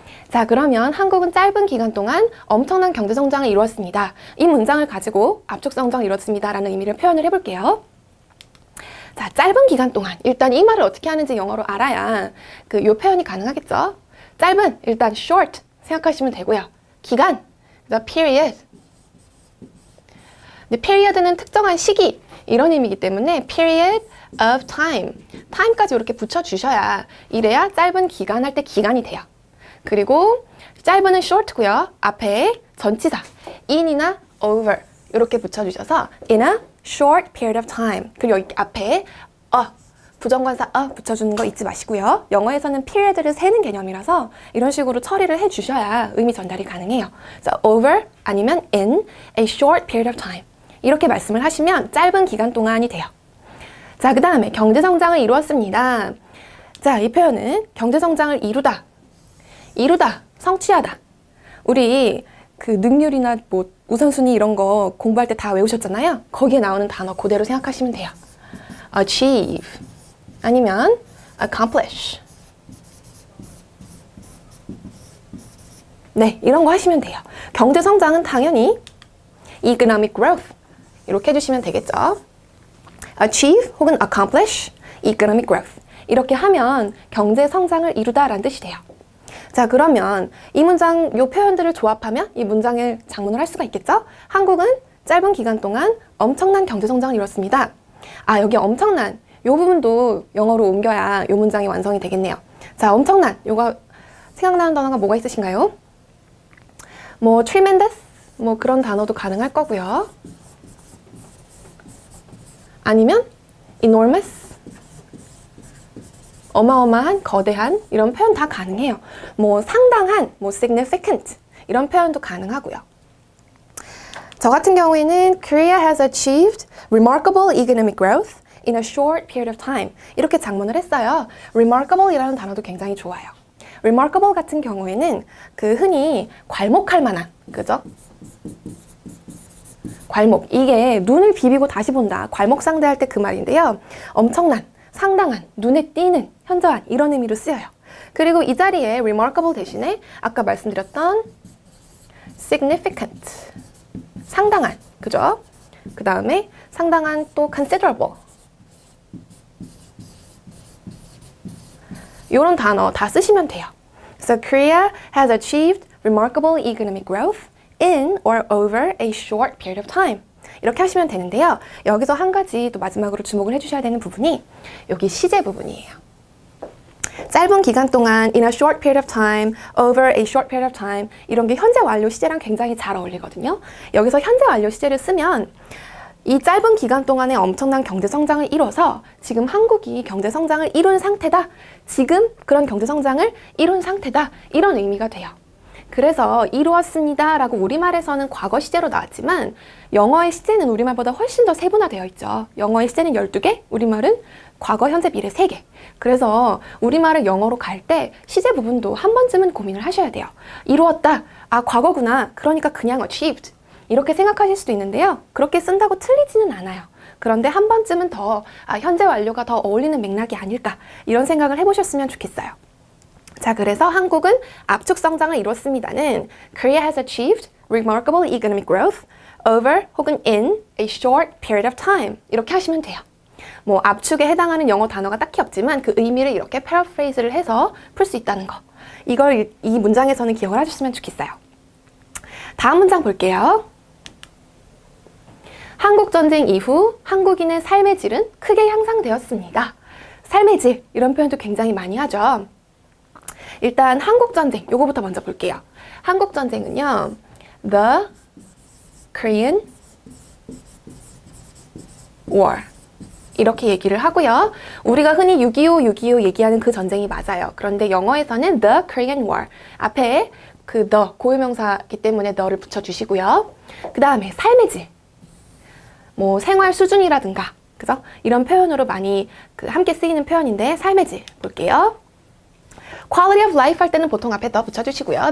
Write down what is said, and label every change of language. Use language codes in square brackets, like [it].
[ko] 자, 그러면 한국은 짧은 기간 동안 엄청난 경제 성장을 이루었습니다. 이 문장을 가지고 압축 성장을 이뤘습니다 라는 의미를 표현을 해볼게요. 자, 짧은 기간 동안 일단 이 말을 어떻게 하는지 영어로 알아야 요 표현이 가능하겠죠. 짧은, 일단 short 생각하시면 되고요. [en] 기간, the period. [ko] 근데 period는 특정한 시기 이런 의미이기 때문에 [en] period of time, [ko] time까지 이렇게 붙여주셔야 이래야 짧은 기간 할 때 기간이 돼요. 그리고 짧은은 short고요. 앞에 전치사 [en] in이나 over [ko] 이렇게 붙여주셔서 [en] in a short period of time. [ko] 그리고 여기 앞에 부정관사 붙여주는 거 잊지 마시고요. 영어에서는 period를 세는 개념이라서 이런 식으로 처리를 해주셔야 의미 전달이 가능해요. 그래서 over 아니면 [en] in a short period of time [ko] 이렇게 말씀을 하시면 짧은 기간 동안이 돼요. 자, 그 다음에 경제성장을 이루었습니다. 자, 이 표현은 경제성장을 이루다, 성취하다. 우리 능률이나 우선순위 이런 거 공부할 때 다 외우셨잖아요. 거기에 나오는 단어 그대로 생각하시면 돼요. [en] achieve [ko] 아니면 [en] accomplish. [ko] 네, 이런 거 하시면 돼요. 경제 성장은 당연히 economic growth 이렇게 해주시면 되겠죠. achieve 혹은 accomplish, economic growth 이렇게 하면 경제 성장을 이루다라는 뜻이 돼요. 자, 그러면 이 문장, 요 표현들을 조합하면 이 문장을 작문을 할 수가 있겠죠? 한국은 짧은 기간 동안 엄청난 경제 성장을 이뤘습니다. 아, 여기 엄청난 요 부분도 영어로 옮겨야 요 문장이 완성이 되겠네요. 자, 엄청난 요거 생각나는 단어가 뭐가 있으신가요? tremendous 그런 단어도 가능할 거고요. 아니면 enormous 어마어마한, 거대한 이런 표현 다 가능해요. 상당한, significant 이런 표현도 가능하고요. 저 같은 경우에는 [en] Korea has achieved remarkable economic growth in a short period of time [ko] 이렇게 작문을 했어요. remarkable이라는 단어도 굉장히 좋아요. remarkable 같은 경우에는 흔히 괄목할 만한, 그죠? 괄목, 이게 눈을 비비고 다시 본다, 괄목상대할 때 그 말인데요. 엄청난, 상당한, 눈에 띄는, 현저한 이런 의미로 쓰여요. 그리고 이 자리에 remarkable 대신에 아까 말씀드렸던 significant, 상당한, 그죠? 그 다음에 상당한 또 considerable 이런 단어 다 쓰시면 돼요. [en] So Korea has achieved remarkable economic growth in or over a short period of time. [ko] 이렇게 하시면 되는데요. 여기서 한 가지 또 마지막으로 주목을 해주셔야 되는 부분이 여기 시제 부분이에요. 짧은 기간 동안 [en] in a short period of time, over a short period of time [ko] 이런 게 현재 완료 시제랑 굉장히 잘 어울리거든요. 여기서 현재 완료 시제를 쓰면 이 짧은 기간 동안에 엄청난 경제 성장을 이뤄서 지금 한국이 경제 성장을 이룬 상태다. 지금 그런 경제 성장을 이룬 상태다. 이런 의미가 돼요. 그래서 이루었습니다 라고 우리말에서는 과거 시제로 나왔지만 영어의 시제는 우리말보다 훨씬 더 세분화되어 있죠. 영어의 시제는 12개, 우리말은 과거, 현재, 미래 3개. 그래서 우리말을 영어로 갈 때 시제 부분도 한 번쯤은 고민을 하셔야 돼요. 이루었다. 아, 과거구나. 그러니까 그냥 achieved. 이렇게 생각하실 수도 있는데요. 그렇게 쓴다고 틀리지는 않아요. 그런데 한 번쯤은 더 현재 완료가 더 어울리는 맥락이 아닐까 이런 생각을 해보셨으면 좋겠어요. 자, 그래서 한국은 압축 성장을 이뤘습니다는 [en] Korea has achieved remarkable economic growth over [ko] 혹은 [en] in a short period of time [ko] 이렇게 하시면 돼요. 압축에 해당하는 영어 단어가 딱히 없지만 그 의미를 이렇게 패러프레이즈를 해서 풀 수 있다는 거. 이걸 이 문장에서는 기억을 해주시면 좋겠어요. 다음 문장 볼게요. 한국전쟁 이후 한국인의 삶의 질은 크게 향상되었습니다. 삶의 질, 이런 표현도 굉장히 많이 하죠. 일단 한국전쟁, 요거부터 먼저 볼게요. [en] 한국전쟁은요, The Korean War. [ko] 이렇게 얘기를 하고요. 우리가 흔히 6.25 얘기하는 그 전쟁이 맞아요. 그런데 영어에서는 [en] The Korean War. [ko] 앞에 그 the, 고유명사이기 때문에 the를 붙여주시고요. 그 다음에 삶의 질. 뭐 생활 수준이라든가, 그죠? 이런 표현으로 많이 함께 쓰이는 표현인데, 삶의 질 볼게요. quality of life 할 때는 보통 앞에 the 붙여주시고요.